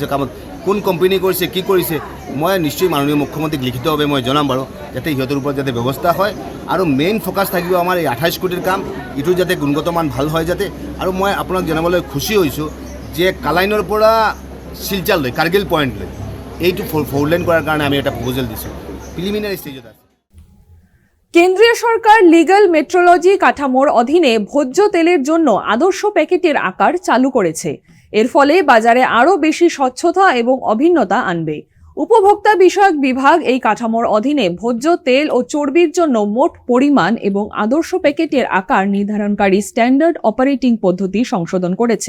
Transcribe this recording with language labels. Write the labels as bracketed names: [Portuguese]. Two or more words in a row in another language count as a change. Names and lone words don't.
[Assamese] কামত কোন কোম্পানী কৰিছে, কি কৰিছে, মই নিশ্চয় মাননীয় মুখ্যমন্ত্ৰীক লিখিতভাৱে মই জনাম বাৰু, যাতে সিহঁতৰ ওপৰত যাতে ব্যৱস্থা হয়। আৰু [English] main focus [Assamese] থাকিব আমাৰ এই ২৮ কোটিৰ কাম, ইটো যাতে গুণগত মান ভাল হয় যাতে। আৰু মই আপোনাক জনাবলৈ খুচি হৈছোঁ যে কালাইনৰ পৰা শিলচাৰলৈ, কাৰ্গিল পইণ্টলৈ এইটো 4 লেন কৰাৰ কাৰণে আমি এটা প্ৰপ'জেল দিছোঁ, প্ৰিলিমিনাৰী ষ্টেজত আছে। [Bangla] কেন্দ্রীয় সরকার [English] legal metrology [Bangla] কাঠামোর অধীনে ভোজ্য তেলের জন্য আদর্শ প্যাকেটের আকার চালু করেছে। এর ফলে বাজারে আরও বেশি স্বচ্ছতা এবং অভিন্নতা আনবে। উপভোক্তা বিষয়ক বিভাগ এই কাঠামোর অধীনে ভোজ্য তেল ও চর্বির জন্য মোট পরিমাণ এবং আদর্শ প্যাকেটের আকার নির্ধারণকারী [English] standard operating [Bangla] পদ্ধতি সংশোধন করেছে।